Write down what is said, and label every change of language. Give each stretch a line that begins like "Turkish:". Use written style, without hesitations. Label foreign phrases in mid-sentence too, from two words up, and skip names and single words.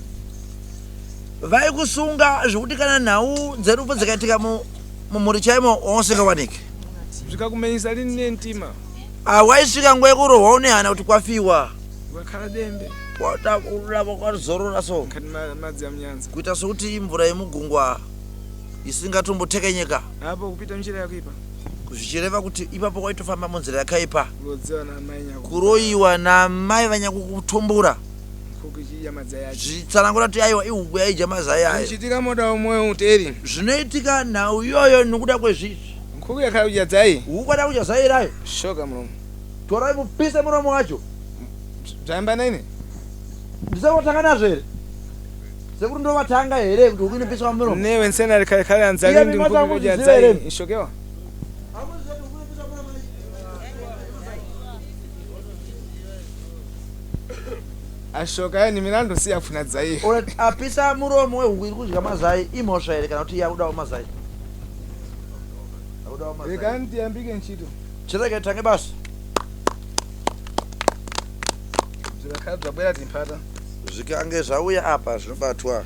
Shona: vaikusunga zvekuti kana nhau dzerupo dzikaitika mumhuri chaimo wausikawanike
Sena: zvikakumenyisa lini nentima
Shona: waisvika nguva yekurohwa unehana kuti kwafiwa
Sena: ukakhala dembe
Shona: watakurava kwazorora so
Sena: kati madzi amunyanza
Shona: kuita sokuti imvura yemugungwa isingatombotekenyeka
Sena: apo kupita njira yakuipa
Shona: zvichireva kuti ipapo kwaitofamba munzira yakaipa
Sena: kurodziwa namai nyako
Shona: kuroyiwa namai vanyakukutumbura
Sena: kukichiya madzai acho
Shona: zvitsanangura kuti aiwa ihuku yaidya mazai ayo
Sena: zvichitika moda umwewo uteri
Shona: zvinoitika nhau iyoyo nokuda kwezvizvi
Sena: nkuku yakhala kudya dzai
Shona: huku ada kudya zai rayo
Sena: shoka muromo
Shona: torai mupise muromo wacho
Sena: zvayamba naine
Shona: ndisakotanga nazvo here sekuti ndovatanga here kuti huku inopiswa muromo
Sena: newe nsena rikhalekhale anzali ndi nkuku kudya dzai ishokewa ashoka yani milandu siyafuna dzai
Shona: apisa muromo wehuku iri kudya mazai imhosva here kana kuti yakudawo mazai
Sena: rekani tiyambike ntchito
Shona: chirege tange basa
Sena: zvikakhala bzabwera timpata
Shona: zvikange zvauya apa zvinobatwa